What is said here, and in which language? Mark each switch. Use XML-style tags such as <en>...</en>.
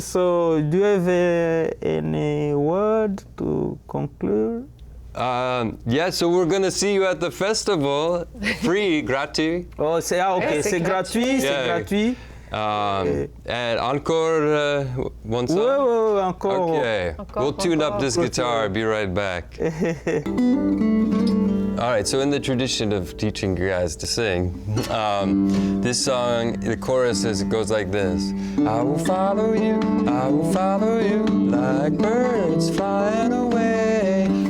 <en>So, do you have any word to conclude? Yeah, so we're going to see you at the festival, free, gratuit.</en> <fr>Oh, c'est okay, c'est gratuit, c'est gratuit.</fr> <en>And encore one song?</en> <fr>Oui, encore.</fr> <en>Okay, we'll tune up this guitar, be right back. All right, so in the tradition of teaching you guys to sing, this song, the chorus it goes like this. I will follow you, like birds flying away.</en>